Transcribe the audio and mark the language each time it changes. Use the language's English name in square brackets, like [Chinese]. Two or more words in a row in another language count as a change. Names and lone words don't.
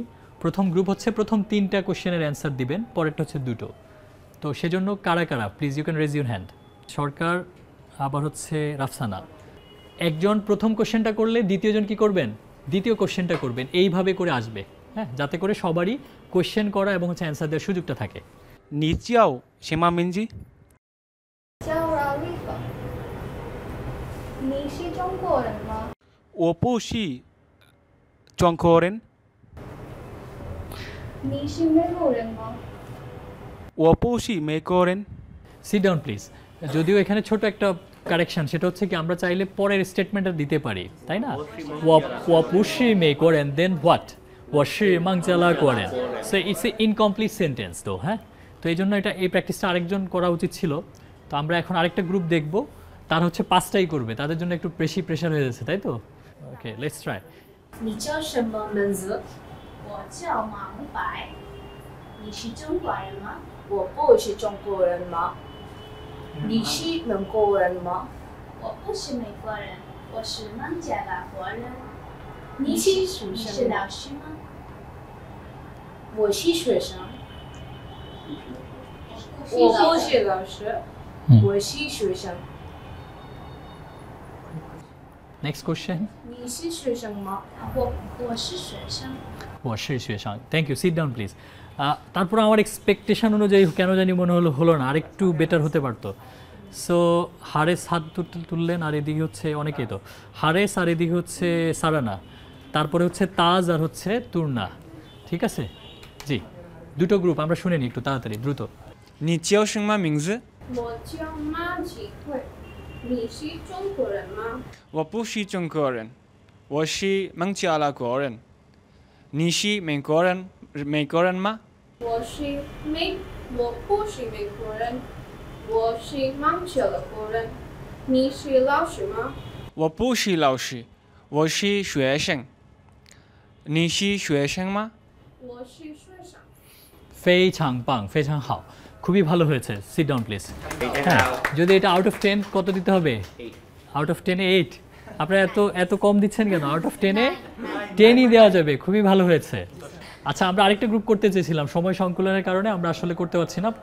[Bangla] প্রথম গ্রুপ হচ্ছে প্রথম 3টা কোশ্চেনের অ্যান্সার দিবেন, পরেরটা হচ্ছে দুটো। তো সেজন্য কারা কারা, [English] please you can raise your hand. [Bangla] সরকার, আবার হচ্ছে রাফসানা। একজন প্রথম কোশ্চেনটা করলে দ্বিতীয়জন কি করবেন? দ্বিতীয় কোশ্চেনটা করবেন। এইভাবে করে আসবে, হ্যাঁ, যাতে করে সবারই কোশ্চেন করা এবং হচ্ছে অ্যান্সার দেওয়ার সুযোগটা থাকে। [Chinese] 你叫什么名字？叫劳丽芬。你是中国人吗？我不是中国人，你是美国人吗？我不是美国人。 [English] Sit down please. [Bangla] যদিও এখানে ছোট একটা কারেকশন, সেটা হচ্ছে কি আমরা চাইলে পরের স্টেটমেন্টটা দিতে পারি, তাই না? [Chinese] 我不是美国人, [English] then what? [Chinese] 我是孟加拉国人. [English] so it's an incomplete sentence [Bangla] তো, হ্যাঁ। তো এই জন্য এই প্র্যাকটিসটা আরেকজন করা উচিত ছিল। তো আমরা এখন আরেকটা গ্রুপ দেখব, তার হচ্ছে 5টাই করবে। তাদের জন্য একটু বেশি প্রেশার হয়ে যাচ্ছে, তাই তো? [English] Okay, let's try. [Chinese] 你叫什么名字？我叫马木白。你是中国人吗？我不是中国人吗？你是美国人吗？我不是美国人，我是孟加拉国人。你是学生是老师吗？我是学生。我不是老师，我是学生。 [English] Next question. [Chinese] 你是学生吗？我是学生。 [English] ও শীর্ষাং, Thank you. Sit down please. [Bangla] তারপর আমার এক্সপেকটেশন অনুযায়ী কেন জানি মনে হলো না, আরেকটু বেটার হতে পারতো। সো হারেস হাত তুললেন, আর এদিকে হচ্ছে অনেকেই তো হারেস, আর এদিকে হচ্ছে সারানা, তারপরে হচ্ছে তাজ, আর হচ্ছে তুর্না। ঠিক আছে, জি। দুটো গ্রুপ আমরা শুনে নিই একটু তাড়াতাড়ি, দ্রুত। [Chinese] 你叫什么名字？我叫马启慧。你是中国人吗？我不是中国人，我是孟加拉国人。你是美国人吗？我不是美国人，我是孟加拉国人。你是老师吗？我不是老师，我是学生。你是学生吗？我是学生。非常棒，非常好， [Bangla] খুবই ভালো হয়েছে। [English] sit down please. [Bangla] হ্যাঁ, যদি এটা [English] out of 10 [Bangla] কত দিতে হবে? [English] out of 10 [Bangla] 8। আপনারা এত কম দিচ্ছেন কেন? [English] out of 10 [Bangla] 10ই দেওয়া যাবে। খুবই ভালো হয়েছে। আচ্ছা, আমরা আরেকটা গ্রুপ করতে চেয়েছিলাম, সময় সংকুলনের কারণে আমরা আসলে করতে পারছি না।